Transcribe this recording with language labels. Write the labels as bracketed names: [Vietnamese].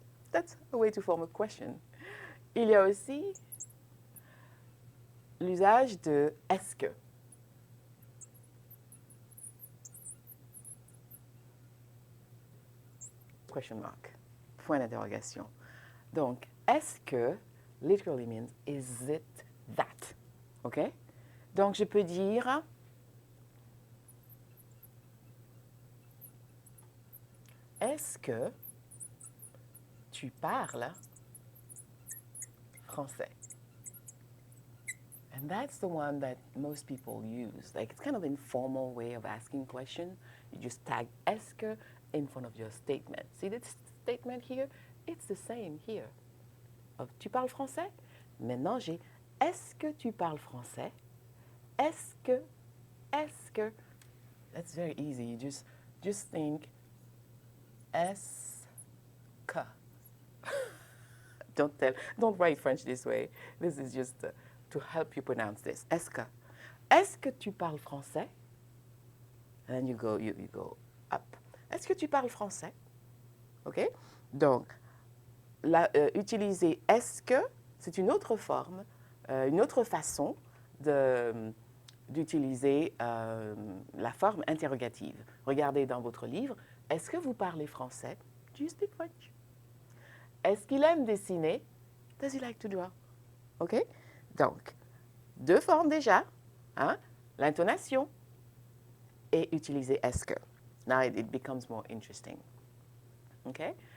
[English] That's a way to form a question. [French] Il y a aussi l'usage de est-ce que. [English] Question mark. [French] Point d'interrogation. [English] Donc, est-ce que literally means is it that? OK? [French] Donc, je peux dire est-ce que tu parles français? [English] And that's the one that most people use. Like, it's kind of an informal way of asking question. You just tag est-ce que in front of your statement. See this statement here? It's the same here. [French] Tu parles français? Maintenant, j'ai est-ce que tu parles français? Est-ce que? [English] That's very easy. You just think est-ce que. Don't write French this way. This is just to help you pronounce this. [French] Est-ce que? Est-ce que tu parles français? [English] And then you go up. [French] Est-ce que tu parles français? OK? Donc, utiliser est-ce que, c'est une autre forme, une autre façon d'utiliser la forme interrogative. Regardez dans votre livre, est-ce que vous parlez français? [English] Do you speak French? [French] Est-ce qu'il aime dessiner? [English] Does he like to draw? [French] OK? Donc, deux formes déjà, hein? L'intonation et utiliser est-ce que. [English] Now it becomes more interesting. Okay?